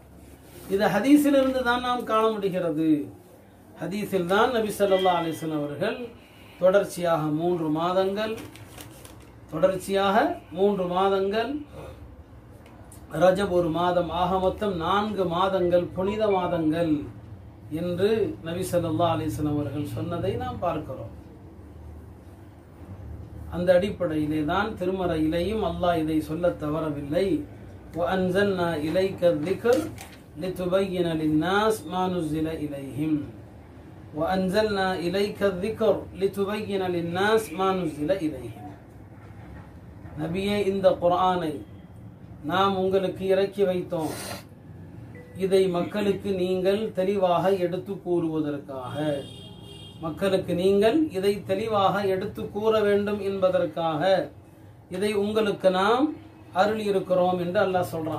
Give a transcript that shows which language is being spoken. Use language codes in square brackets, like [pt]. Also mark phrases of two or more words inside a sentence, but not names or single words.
[ta] இது ஹதீஸிலிருந்து தான் நாம் காண முடிகிறது. ஹதீஸில் தான் நபி [ar] صلى الله عليه وسلم [ta] அவர்கள் தொடர்ச்சியாக 3 மாதங்கள், ரஜப் 1 மாதம், ஆக மொத்தம் 4 மாதங்கள் புனித மாதங்கள் என்று நபி [ar] صلى الله عليه وسلم [ta] அவர்கள் சொன்னதை நாம் பார்க்கிறோம். அந்த அடிப்படையிலே தான் திருமறையிலேயும் அல்லாஹ் இதை சொல்ல தவறவில்லை. [ar] وَأَنزَلْنَا إِلَيْكَ الذِّكْرَ لِتُبَيِّنَ لِلنَّاسِ مَا نُزِّلَ إِلَيْهِمْ وَأَنزَلْنَا إِلَيْكَ الذِّكْرَ لِتُبَيِّنَ لِلنَّاسِ مَا نُزِّلَ إِلَيْهِمْ. [ta] நபியே, இந்த குர்ஆனை நாம் உங்களுக்கு இறக்கி வைத்தோம், இதை மக்களுக்கு நீங்கள் தெளிவாக எடுத்து கூறுவதற்காக, மக்களுக்கு நீங்கள் இதை தெளிவாக எடுத்து கூற வேண்டும் என்பதற்காக இதை உங்களுக்கு நாம் அருள் இருக்கிறோம் என்று அல்லாஹ் சொல்றான்.